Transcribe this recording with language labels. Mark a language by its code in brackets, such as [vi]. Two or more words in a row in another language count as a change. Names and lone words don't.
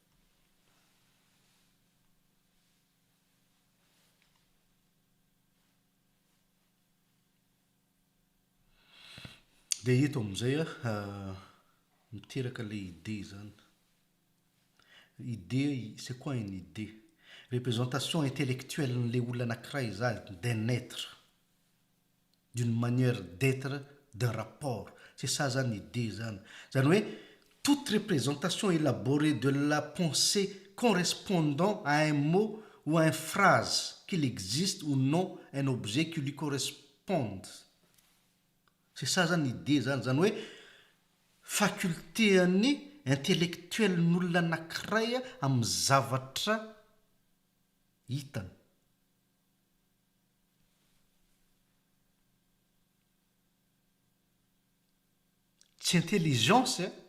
[mg] de eto am'izay a miteraka le idée zany [fr] idée c'est quoi une idée représentation intellectuelle [mg] n'le olona anankiray [fr] zany d'un être d'une manière d'être d'un rapport c'est ça zany idée zany [mg] zany hoe [fr] toute représentation élaborée de la pensée correspondant à un mot ou à une phrase qu'il existe ou non un objet qui lui corresponde c'est ça [mg] zany idée zany zany hoe [fr] faculté any intellectuel [mg] n'olona anankiray amin'ny zavatra hitany tsy [fr] intelligence